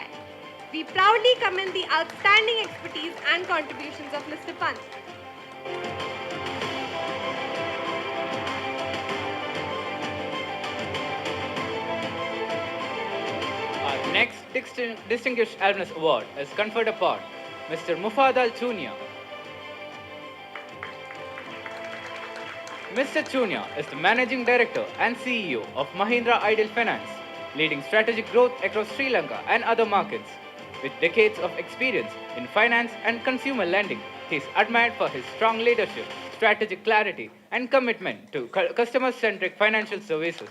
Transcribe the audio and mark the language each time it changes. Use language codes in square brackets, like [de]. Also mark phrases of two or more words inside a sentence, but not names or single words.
[en] We proudly commend the outstanding expertise and contributions of Mr. Pant. Our next Distinguished Alumnus Award is conferred upon Mr. Mufadal Chunia. Mr. Chunia is the Managing Director and CEO of Mahindra Ideal Finance, leading strategic growth across Sri Lanka and other markets. With decades of experience in finance and consumer lending, he is admired for his strong leadership, strategic clarity, and commitment to customer-centric financial services.